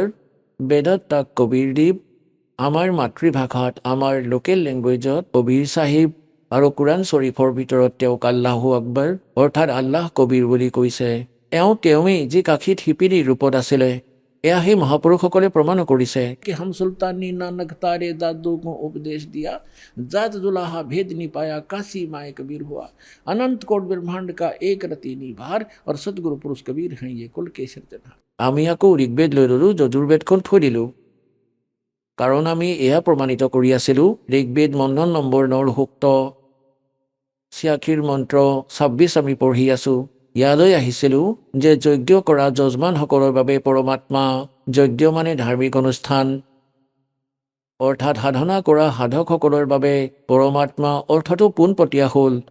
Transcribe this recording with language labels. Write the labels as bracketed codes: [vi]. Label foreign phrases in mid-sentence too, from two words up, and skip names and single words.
[as] বেদত তাক কবিৰ দেৱ, আমাৰ মাতৃভাষাত আমাৰ [en] local languageত [as] কবিৰ চাহেব আৰু কোৰাণ শ্বৰীফৰ ভিতৰত তেওঁক [ar] الله أكبر [as] অৰ্থাৎ [ar] الله كبير [as] বুলি কৈছে। তেওঁৱেই যি কাশীত শিপিনীৰ ৰূপত আছিলে। এয়া সেই মহাপুৰুষসকলে প্ৰমাণ কৰিছে [hi] कि हम सुल्तानी नानक तारे दादू को उपदेश दिया, जात जुलाहा भेद निपाया, काशी माए कबीर हुआ, अनंत कोट ब्रह्मांड का एक रति निभार और सदगुरु पुरुष कबीर हैं ये कुल के सिरजनहार। [as] আমি আকৌ ঋগ্বেদ লৈ ল'লোঁ, যজুৰ্বেদখন থৈ দিলোঁ, কাৰণ আমি এয়া প্ৰমাণিত কৰি আছিলোঁ ঋগ্বেদ মণ্ডল নম্বৰ 9 সূক্ত 86 মন্ত্ৰ 26 আমি পঢ়ি আছোঁ। ইয়ালৈ আহিছিলোঁ যে যজ্ঞ কৰা যজমানসকলৰ বাবে পৰমাত্মা, যজ্ঞ মানে ধাৰ্মিক অনুষ্ঠান অৰ্থাৎ সাধনা কৰা সাধকসকলৰ বাবে পৰমাত্মা অৰ্থটো পোনপটীয়া হ'ল